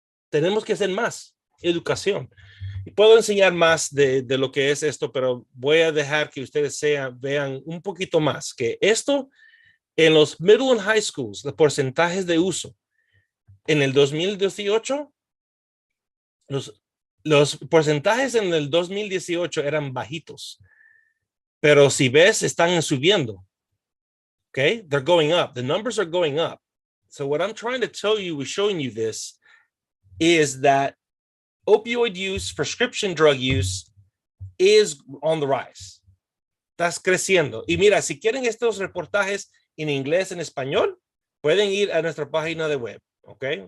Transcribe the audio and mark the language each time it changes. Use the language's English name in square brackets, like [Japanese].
[Spanish] Tenemos que hacer más educación. Y puedo enseñar más de lo que es esto, pero voy a dejar que ustedes vean un poquito más, que esto en los [English] middle and high schools, [Spanish] los porcentajes de uso. En el 2018, los porcentajes en el 2018 eran bajitos, pero si ves, están subiendo. [English] Okay, they're going up. The numbers are going up. So what I'm trying to tell you with showing you this is that opioid use, prescription drug use is on the rise. [Spanish] Estás creciendo. Y mira, si quieren estos reportajes en inglés, en español, pueden ir a nuestra página de web. ¿Ok?